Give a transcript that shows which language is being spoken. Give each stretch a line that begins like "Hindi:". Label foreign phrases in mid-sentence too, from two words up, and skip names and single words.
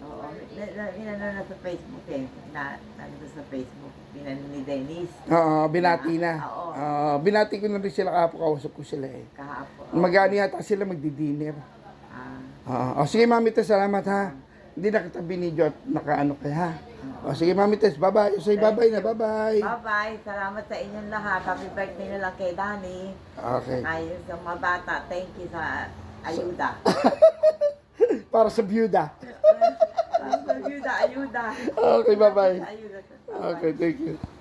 Filipino: Oo. Inano na sa Facebook eh. Nandun sa Facebook. Pinano ni Dennis. Binati na. Oo. Binati ko na rin sila kahapon, kausap ko sila eh. Kahapon. Magani yata sila magdi-dinner. Sige Mami Tess, salamat ha. Hindi na kita binidyo at nakaano kaya ha. Sige Mami Tess,
English: bye-bye. Say bye-bye na, bye-bye. Bye-bye.
Filipino: Salamat sa inyong lahat.
English: Happy birthday
Filipino: na lang kay Danny. Okay. Kayo sa mga bata.
English: Thank you
Filipino: sa ayuda. Para sa byuda. Ayuda.
English: Okay, bye-bye.
Filipino: Ayuda.
English: Okay, thank you.